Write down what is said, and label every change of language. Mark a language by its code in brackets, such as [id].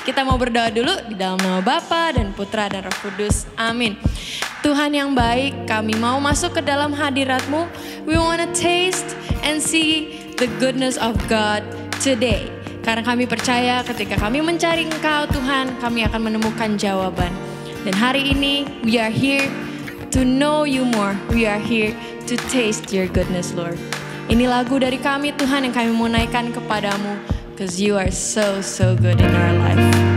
[id] Kita mau berdoa dulu di dalam nama Bapa dan Putra dan Roh Kudus. Amin. Tuhan yang baik, kami mau masuk ke dalam hadirat-Mu. [en] We wanna taste and see the goodness of God today. [id] Karena kami percaya ketika kami mencari Engkau Tuhan, kami akan menemukan jawaban. Dan hari ini [en] we are here to know you more. We are here to taste your goodness, Lord. [id] Ini lagu dari kami Tuhan yang kami mau naikkan kepadamu. [en] Because you are so good in our life.